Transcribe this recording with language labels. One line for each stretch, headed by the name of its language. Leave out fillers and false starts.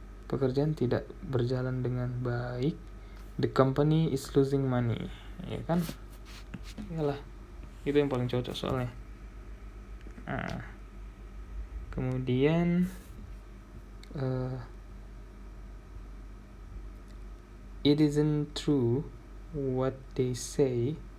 Indonesian: Pekerjaan tidak berjalan dengan baik.
English: The company is losing money.
Indonesian: Ya kan? Iyalah, itu yang paling cocok soalnya. Nah, kemudian
English: it isn't true what they say.